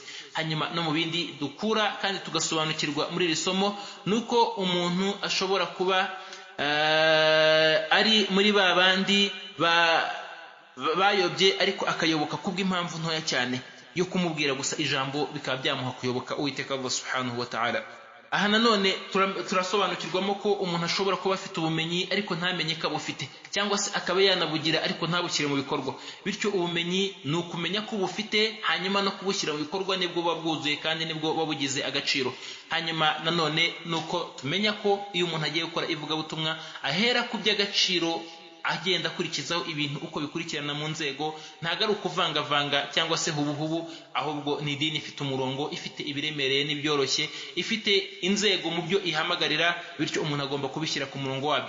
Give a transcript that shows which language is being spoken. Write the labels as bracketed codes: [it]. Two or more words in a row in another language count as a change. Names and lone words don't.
[rw] Hanyuma no mu bindi dukura kandi tugasobanukirwa muri iri somo nuko umuntu ashobora kuba ari muri ba bandi bayobye ariko akayoboka kubw'impamvu ntoya cyane yo kumubwira gusa ijambo bikaba byamuha kuyoboka Uwiteka Allah [ar] سبحانه وتعالى. [rw] Aha nanone turasobanukirwamo ko umuntu ashobora kuba afite ubumenyi ariko ntamenye ko abufite, cyangwa se akaba yanabugira ariko ntabushyire mu bikorwa. Bityo ubumenyi ni ukumenya ko ubufite, hanyuma no kubushyira mu bikorwa nibwo buba bwuzuye kandi nibwo buba bugize agaciro. Hanyuma nanone nuko tumenya ko iyo umuntu agiye gukora ivugabutumwa ahera ku by'agaciro, agenda akurikizaho ibintu uko bikurikirana mu nzego, ntago ari ukuvangavanga cyangwa se hubuhubu, ahubwo ni idini ifite umurongo, ifite ibiremereye n'ibyoroshye, ifite inzego mu byo ihamagarira, bityo umuntu agomba kubishyira ku murongo wabyo.